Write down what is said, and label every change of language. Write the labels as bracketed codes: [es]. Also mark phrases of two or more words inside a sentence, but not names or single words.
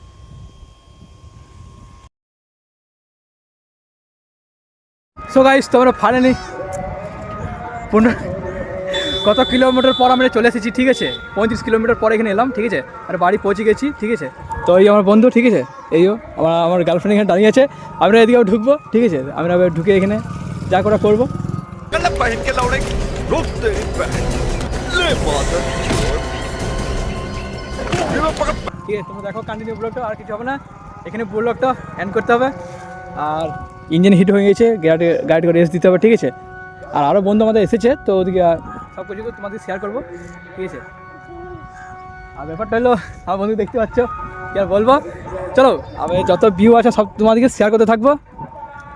[en] so guys, [bn] তোমরা ফাইনালি কত কিলোমিটার পর আমরা চলে এসেছি, ঠিক আছে, 35 কিলোমিটার পর এখানে এলাম, ঠিক আছে, আর বাড়ি পৌঁছে গেছি, ঠিক আছে। তো এই আমার বন্ধু, ঠিক আছে, এইও আমার গার্লফ্রেন্ড এখানে দাঁড়িয়ে আছে, আমরা এদিকেও ঢুকবো, ঠিক আছে, আমরা ঢুকে এখানে যা করা করবো। [hi] पकड़ ले पहन के लौड़े रुक तेरी बहन ले मादर चोद पकड़ [bn] ঠিক আছে, তোমরা দেখো কন্টিনিউ ব্লগটা, আর কিছু হবে না, এখানে ব্লগটা এন্ড করতে হবে। আর [en] engine heat [bn] হয়ে গেছে, গাড়িটাকে রেস্ট দিতে হবে, ঠিক আছে। আর আরও বন্ধু আমাদের এসেছে, তো ওদিকে সব কিছু তোমাদের শেয়ার করবো, ঠিক আছে। আর ব্যাপারটা হলো আমার বন্ধু দেখতে পাচ্ছ, কি আর বলবো, চলো আমি যত ভিউ আছে সব তোমাদেরকে শেয়ার করতে থাকবো।